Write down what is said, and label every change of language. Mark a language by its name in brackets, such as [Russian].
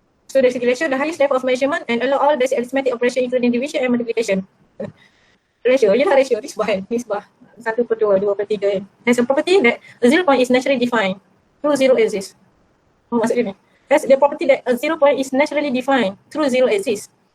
[English] So [Malay] dari segi [English] ratio, the highest level of measurement and allow all basic arithmetic operation including division and multiplication. [Malay] Ratio, ialah ratio, nisbah. 1/2, 2/3. [English] Has a property that a zero point is naturally defined through zero exists. [Malay] Maksud dia ni. [English] Has the property that a zero point is naturally defined through zero exists.